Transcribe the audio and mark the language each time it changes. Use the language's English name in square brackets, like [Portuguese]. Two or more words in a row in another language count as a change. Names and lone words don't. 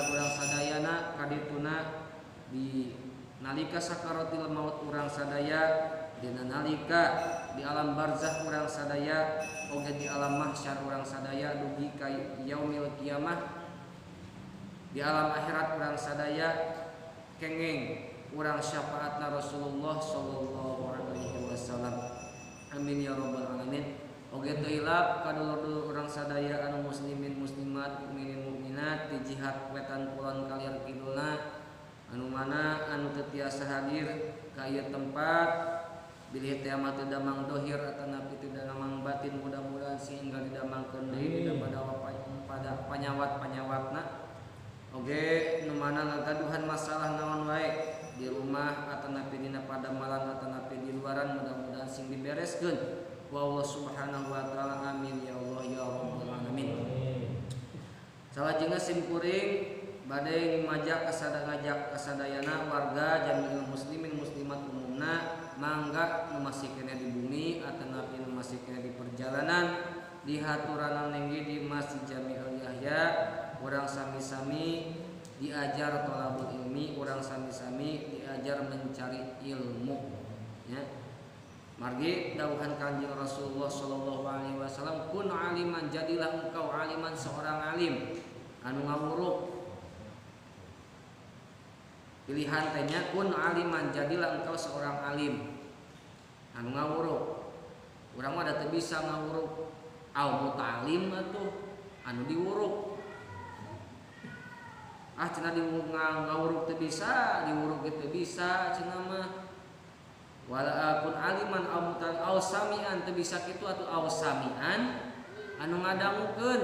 [Sundanese] urang sadayana kadituna di nalika sakaratil maut urang sadaya, dina nalika di alam barzakh urang sadaya, oge di alam mahsyar urang sadaya dugi ka yaumil kiamah, di alam akhirat urang sadaya kenging urang syafaatna Rasulullah [Arabic] صلى الله عليه وسلم. آمين يا رب العالمين. [Sundanese] Oge teu hilap kadulur-dulur urang sadaya anu muslimin muslimat, mukminin mukminat di jihad wetan kulon kalian kidulna, anu mana anu teu tiasa hadir ka ieu tempat bilih teh mah teu damang dohir atanapi teu damang batin, mudah-mudahan sehingga didamangkeun deui pada panyawat-panyawatna. Oge nu mana ngagaduhan masalah naon wae di rumah atanapi dina padamalan atanapi di luaran, mudah-mudahan sing dibereskeun ku [Arabic] الله سبحانه وتعالى. آمين يا الله يا رب العالمين. [Sundanese] Salajengna simkuring bade ngajak kasadayana warga jami'ul muslimin muslimat umumna mangga nu masih kene di bumi atanapi nu masih kene di perjalanan di haturan nengge di Masjid Jami'ul Yahya, urang sami-sami diajar [Arabic] طلب العلم, [Sundanese] urang sami-sami diajar [Indonesian] mencari ilmu [Sundanese] ya. Margi dawuhan Kanjeng Rasulullah [Arabic] صلى الله عليه وسلم، كن عالما, [Indonesian] jadilah engkau aliman, seorang alim [Sundanese] anu ngawuruk. Pilihan tehnya [Arabic] كن عالما, [Indonesian] jadilah engkau seorang alim [Sundanese] anu ngawuruk. Urang mah da teu bisa ngawuruk, [Arabic] أو متعلما [Sundanese] atuh anu diwuruk. Cenah di ngawuruk teu bisa, diwuruk teu bisa cenah mah. [Arabic] ولا كن عالما أو سامعا, [Sundanese] teu bisa kitu atuh [Arabic] أو سامعا [Sundanese] anu ngadangukeun.